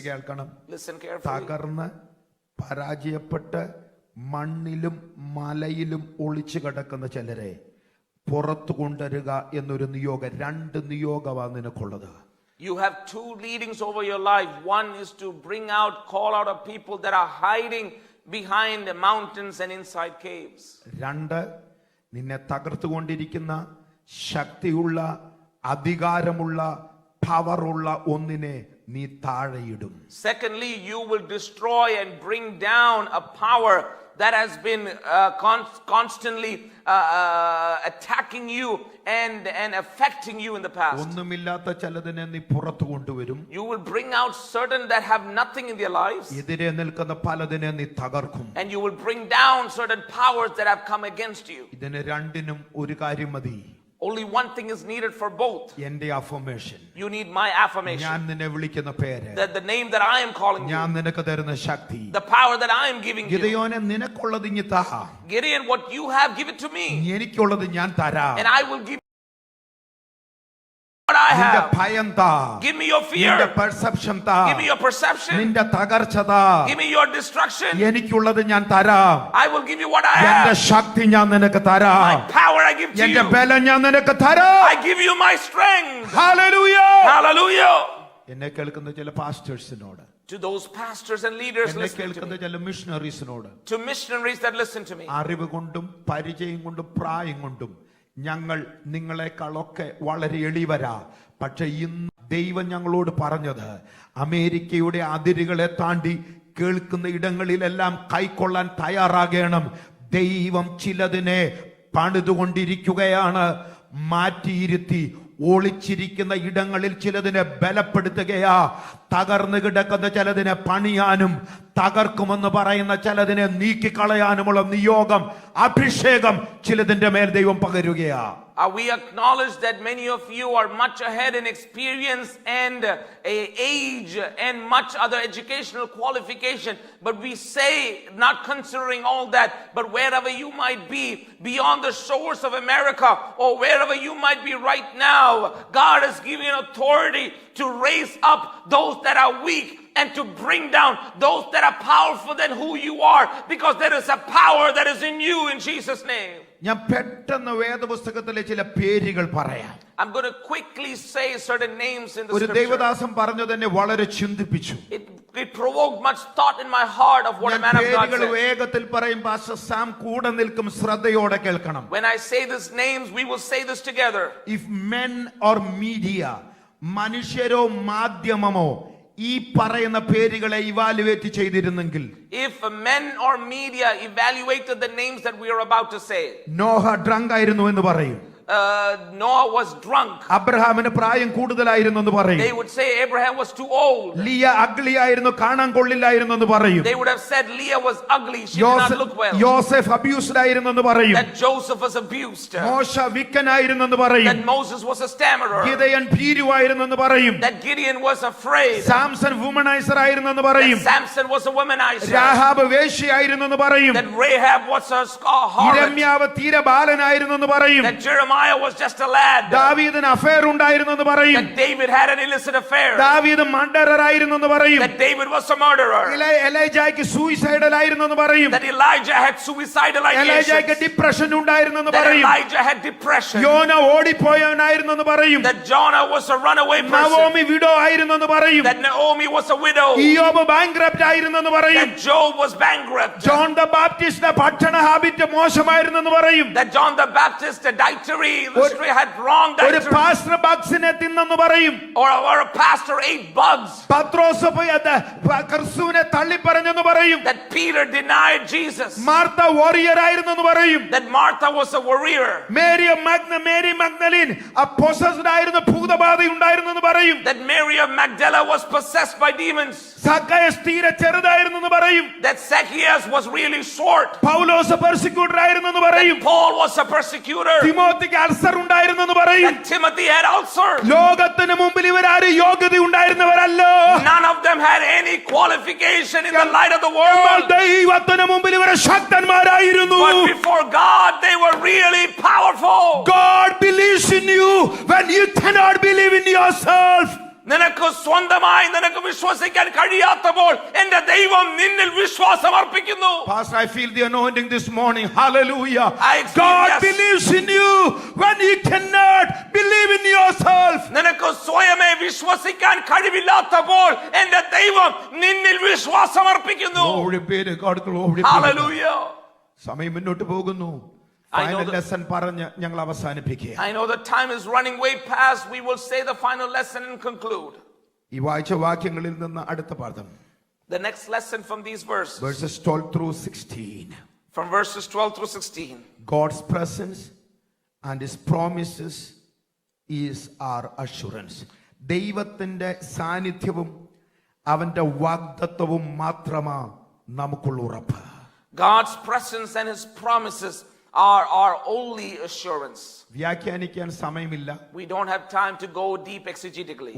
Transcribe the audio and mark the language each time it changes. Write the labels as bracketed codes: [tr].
[ml] കേൾക്കണം. [en] Listen carefully. [ml] തകർന്ന് പരാജയപ്പെട്ട് മണ്ണിലും മലയിലും ഒളിച്ചു കിടക്കുന്ന ചിലരെ പുറത്തു കൊണ്ടുവരിക എന്നൊരു നിയോഗം, രണ്ട് നിയോഗമാണ് നിനക്കുള്ളത്. [en] You have two leadings over your life. One is to bring out, call out of people that are hiding behind the mountains and inside caves. [ml] രണ്ട്, നിന്നെ തകർത്തുകൊണ്ടിരിക്കുന്ന ശക്തിയുള്ള അധികാരമുള്ള പവറുള്ള ഒന്നിനെ നീ താഴെയിടും. [en] Secondly, you will destroy and bring down a power that has been constantly attacking you and affecting you in the past. [ml] ഒന്നുമില്ലാത്ത ചിലതിനെ നീ പുറത്തു കൊണ്ടുവരും. [en] You will bring out certain that have nothing in their lives. [ml] എതിരെ നിൽക്കുന്ന പലതിനെ നീ തകർക്കും. [en] And you will bring down certain powers that have come against you. [ml] ഇതിന് രണ്ടിനും ഒരു കാര്യം മതി. [en] Only one thing is needed for both. [ml] എന്റെ affirmation. [en] You need my affirmation. [ml] ഞാൻ നിന്നെ വിളിക്കുന്ന പേര്. [en] That the name that I am calling you. [ml] ഞാൻ നിനക്ക് തരുന്ന ശക്തി. [en] The power that I am giving you. [ml] ഗിദെയോനെ നിനക്കുള്ളത് ഇങ്ങ് താ. [en] Gideon, what you have, give it to me. [ml] എനിക്കുള്ളത് ഞാൻ തരാം. [en] And I will give what I have. [ml] ഭയം താ. [en] Give me your fear. [ml] നിന്റെ perception താ. [en] Give me your perception. [ml] നിന്റെ തകർച്ച താ. [en] Give me your destruction. [ml] എനിക്കുള്ളത് ഞാൻ തരാം. [en] I will give you what I [ml] എന്റെ [en] have. [ml] ശക്തി ഞാൻ നിനക്ക് തരാം. [en] My power I give to [ml] എന്റെ [en] you. [ml] ബലം ഞാൻ നിനക്ക് തരാം. [en] I give you my strength. [ml] Hallelujah. [en] Hallelujah. [ml] എന്നെ കേൾക്കുന്ന ചില പാസ്റ്റേഴ്സിനോട്, [en] To those pastors and leaders [ml] എന്നെ [en] listening to [ml] കേൾക്കുന്ന [en] me. [ml] ചില മിഷണറീസിനോട്, [en] To missionaries that listen to me. [ml] അറിവ് കൊണ്ടും പരിചയം കൊണ്ടും പ്രായം കൊണ്ടും ഞങ്ങൾ നിങ്ങളെക്കാളൊക്കെ വളരെ എളിവരാ. പക്ഷെ ഇന്ന് ദൈവം ഞങ്ങളോട് പറഞ്ഞത് അമേരിക്കയുടെ അതിരുകളെ താണ്ടി കേൾക്കുന്ന ഇടങ്ങളിലെല്ലാം കൈക്കൊള്ളാൻ തയ്യാറാകണം. ദൈവം ചിലതിനെ പണിതുകൊണ്ടിരിക്കുകയാണ്. മാറ്റിയിരുത്തി ഒളിച്ചിരിക്കുന്ന ഇടങ്ങളിൽ ചിലതിനെ ബലപ്പെടുത്തുകയാ. തകർന്നു കിടക്കുന്ന ചിലതിനെ പണിയാനും തകർക്കുമെന്ന് പറയുന്ന ചിലതിനെ നീക്കിക്കളയാനുമുള്ള നിയോഗം, അഭിഷേകം ചിലതിന്റെ മേൽ ദൈവം പകരുകയാ. [en] We acknowledge that many of you are much ahead in experience and age and much other educational qualification. But we say, not considering all that, but wherever you might be, beyond the shores of America or wherever you might be right now, God has given you authority to raise up those that are weak and to bring down those that are powerful than who you are, because there is a power that is in you in Jesus' name. [ml] ഞാൻ പെട്ടെന്ന് വേദപുസ്തകത്തിലെ ചില പേരുകൾ പറയാം. [en] I'm going to quickly say certain names in the [ml] ഒരു [en] scripture. [ml] ദൈവദാസൻ പറഞ്ഞത് എന്നെ വളരെ ചിന്തിപ്പിച്ചു. [en] It provoked much thought in my heart of what a man of God [ml] പേരുകൾ [en] said. [ml] വേഗത്തിൽ പറയും. പാസ്റ്റർ സാം കൂടെ നിൽക്കും, ശ്രദ്ധയോടെ കേൾക്കണം. [en] When I say these names, we will say this together. If men or media, [ml] മനുഷ്യരോ മാധ്യമമോ ഈ പറയുന്ന പേരുകളെ ഇവാലുവേറ്റ് ചെയ്തിരുന്നെങ്കിൽ, [en] If men or media evaluated the names that we are about to say, [ml] Noah drunk ആയിരുന്നു എന്ന് പറയും. [en] Noah was drunk. [ml] അബ്രഹാമിന് പ്രായം കൂടുതലായിരുന്നു എന്ന് പറയും. [en] They would say Abraham was too old. [ml] Liya ugly ആയിരുന്നു, കാണാൻ കൊള്ളില്ലായിരുന്നു എന്ന് പറയും. [en] They would have said Leah was ugly, she did not look well. [ml] Joseph abused ആയിരുന്നു എന്ന് പറയും. [en] That Joseph was abused. [ml] മോശ വിക്കനായിരുന്നു എന്ന് പറയും. [en] That Moses was a stammerer. [ml] Gideon ഭീരുവായിരുന്നു എന്ന് പറയും. [en] That Gideon was afraid. [ml] Samson വുമനൈസർ ആയിരുന്നു എന്ന് പറയും. [en] That Samson was a womanizer. [ml] Rahab വേശ്യയായിരുന്നു എന്ന് പറയും. [en] That Rahab was a harlot. [ml] യിരെമ്യാവ് തീരെ ബാലനായിരുന്നു എന്ന് പറയും. [en] That Jeremiah was just a lad. [ml] ദാവീദിന് അഫയർ ഉണ്ടായിരുന്നു എന്ന് പറയും. [en] That David had an illicit affair. [ml] ദാവീദ് മർഡറർ ആയിരുന്നു എന്ന് പറയും. [en] That David was a murderer. [ml] എലൈജായ്ക്ക് suicidal ആയിരുന്നു എന്ന് പറയും. [en] That Elijah had suicidal [ml] എലൈജായ്ക്ക് [en] ideations. [ml] Depression ഉണ്ടായിരുന്നു എന്ന് [en] That [ml] പറയും. [en] Elijah had depression. [ml] യോന ഓടിപ്പോയവനായിരുന്നു എന്ന് പറയും. [en] That Jonah was a runaway person. [ml] Naomi widow ആയിരുന്നു എന്ന് പറയും. [en] That Naomi was a widow. [ml] ഇയ്യോബ് bankrupt ആയിരുന്നു എന്ന് പറയും. [en] That Job was bankrupt. [ml] John the ബാപ്റ്റിസ്റ്റിന്റെ ഭക്ഷണ ഹാബിറ്റ് മോശമായിരുന്നു എന്ന് പറയും. [en] That John the Baptist, the dietary had wrong [ml] ഒരു [en] dietary. [ml] പാസ്റ്റർ ബഗ്സിനെ തിന്നെന്ന് പറയും. [en] Or a pastor ate bugs. [ml] പത്രോസ് ക്രിസ്തുവിനെ തള്ളി പറഞ്ഞെന്ന് പറയും. [en] That Peter denied Jesus. [ml] Martha Warrier ആയിരുന്നു എന്ന് പറയും. [en] That Martha was a warrior. [ml] Mary മഗ്ദലിൻ possessed ആയിരുന്നു, ഭൂതബാധ ഉണ്ടായിരുന്നു എന്ന് പറയും. [en] That Mary of Magdala was possessed by demons. [ml] സക്കയസ് തീരെ ചെറുതായിരുന്നു എന്ന് പറയും. [en] That Zacchaeus was really short. [ml] പൗലോസ് പെർസിക്യൂട്ടർ ആയിരുന്നു എന്ന് പറയും. [en] That Paul was a persecutor. [ml] തിമോത്തിക്ക് ulcer ഉണ്ടായിരുന്നു എന്ന് പറയും. [en] That Timothy had ulcer. [ml] ലോകത്തിന് മുമ്പിൽ ഇവരാരും യോഗ്യത ഉണ്ടായിരുന്നവരല്ല. [en] None of them had any qualification in the light of the world. [ml] ദൈവത്തിന് മുമ്പിൽ ഇവരെ ശക്തന്മാരായിരുന്നു. [en] But before God, they were really powerful. God believes in you when you cannot believe in yourself. [ml] നിനക്ക് സ്വന്തമായി നിനക്ക് വിശ്വസിക്കാൻ കഴിയാത്തപ്പോൾ എന്റെ ദൈവം നിന്നിൽ വിശ്വാസം അർപ്പിക്കുന്നു. [en] Pastor, I feel the anointing this morning. Hallelujah. God believes in you when you cannot believe in yourself. [ml] നിനക്ക് സ്വയമേ വിശ്വസിക്കാൻ കഴിവില്ലാത്തപ്പോൾ എന്റെ ദൈവം നിന്നിൽ വിശ്വാസം അർപ്പിക്കുന്നു. [en] Glory be to God. Glory. Hallelujah. [ml] സമയം മുന്നോട്ട് പോകുന്നു. ഫൈനൽ ലെസൺ പറഞ്ഞ് ഞങ്ങൾ അവസാനിപ്പിക്കുക. [en] I know the time is running way past. We will say the final lesson and conclude. [ml] ഈ വായിച്ച വാക്യങ്ങളിൽ നിന്ന് അടുത്ത പാഠം, [en] The next lesson from these verses, Verses 12 through 16. from verses 12 through 16. God's presence and His promises is our assurance. [ml] ദൈവത്തിൻ്റെ സാന്നിധ്യവും അവൻ്റെ വാഗ്ദത്തവും മാത്രമാ നമുക്കുള്ള ഉറപ്പ്. [en] God's presence and His promises are our only assurance. [ml] വ്യാഖ്യാനിക്കാൻ സമയമില്ല. [en] We don't have time to go deep exegetically.